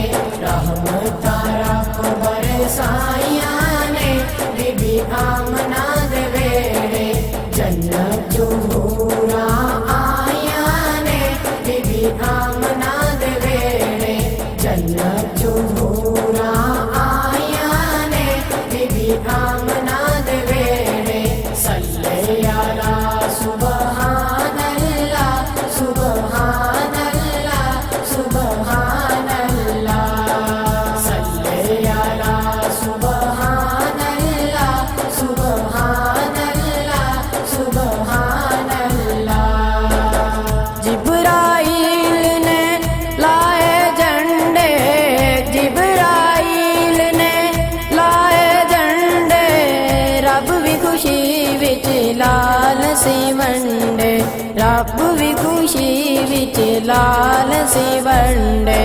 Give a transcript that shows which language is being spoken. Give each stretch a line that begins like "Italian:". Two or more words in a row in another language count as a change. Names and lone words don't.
Punjabi: رحمتاں رب برسائیاں نے بی بی آمنہ دے ویہڑے. جنت چوں حوراں آئیاں نے بی بی آمنہ دے ویہڑے. جنت چوں حوراں آئیاں نے بی بی آمنہ دے ویہڑے.
Arabic: صل على سبحان الله سبحان الله سبحان الله. صل على سبحان الله سبحان الله سبحان الله.
Punjabi: جبرائیل نے لائے جھنڈے، جبرائیل نے لائے جھنڈے. رب وی خوشی وچ لال سی ونڈے، رب وی خوشی وچ لال سی ونڈے.